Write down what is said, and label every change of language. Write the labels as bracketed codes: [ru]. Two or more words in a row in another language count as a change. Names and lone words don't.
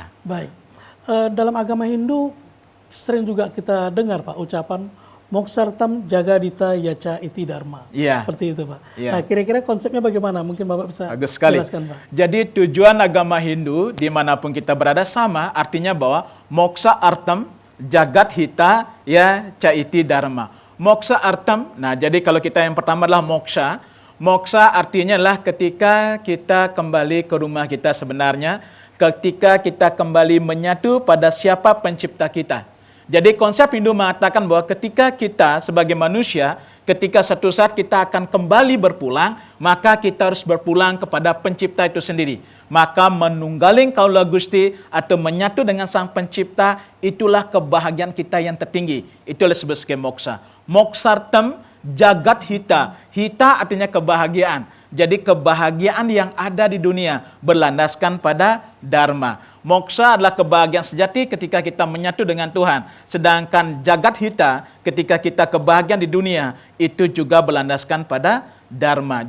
[id] Baik. Dalam agama Hindu sering juga kita dengar Pak ucapan [sa] Moksartam Jagadita Yacha Iti Dharma. [id] Iya. Seperti itu Pak. Iya. Nah kira-kira konsepnya bagaimana? Mungkin Bapak bisa Bagus sekali. jelaskan Pak. Jadi tujuan agama Hindu dimanapun kita berada sama, artinya bahwa [sa] Moksha Artam Jagat Hita ya Caiti Dharma. Moksha Artam, [id] nah jadi kalau kita yang pertama adalah moksha. Moksha artinya adalah ketika kita kembali ke rumah kita sebenarnya, ketika kita kembali menyatu pada siapa pencipta kita. Jadi konsep Hindu mengatakan bahwa ketika kita sebagai manusia, ketika satu saat kita akan kembali berpulang, maka kita harus berpulang kepada pencipta itu sendiri. Maka [jv] menunggaling kaula Gusti [id] atau menyatu dengan sang pencipta, itulah kebahagiaan kita yang tertinggi. Itulah disebut sebagai moksha. [sa] Moksartam Jagat Hita. [id] Hita artinya kebahagiaan. Jadi kebahagiaan yang ada di dunia berlandaskan pada Dharma. Moksha adalah kebahagiaan sejati ketika kita menyatu dengan Tuhan. Sedangkan [sa] Jagat Hita [id] ketika kita kebahagiaan di dunia itu juga berlandaskan pada Dharma.